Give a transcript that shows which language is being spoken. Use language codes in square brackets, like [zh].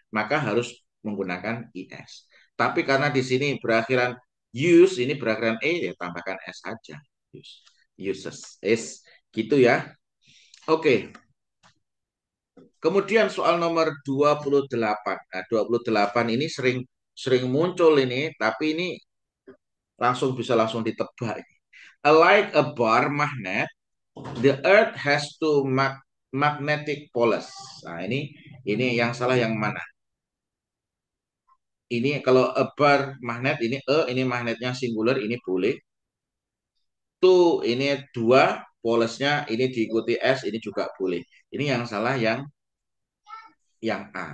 [id] Maka harus menggunakan IS. Tapi karena di sini berakhiran use, ini berakhiran E, ya tambahkan S saja. Uses. Is. Gitu ya. Oke. Kemudian soal nomor 28. Nah, 28 ini sering sering muncul ini, tapi ini langsung ditebak. [en] Like a bar magnet, the earth has two magnetic poles. [id] Nah, ini yang salah yang mana? Ini kalau a bar magnet ini magnetnya singular, ini boleh. Two ini dua, polesnya ini diikuti S, ini juga boleh. Ini yang salah yang A.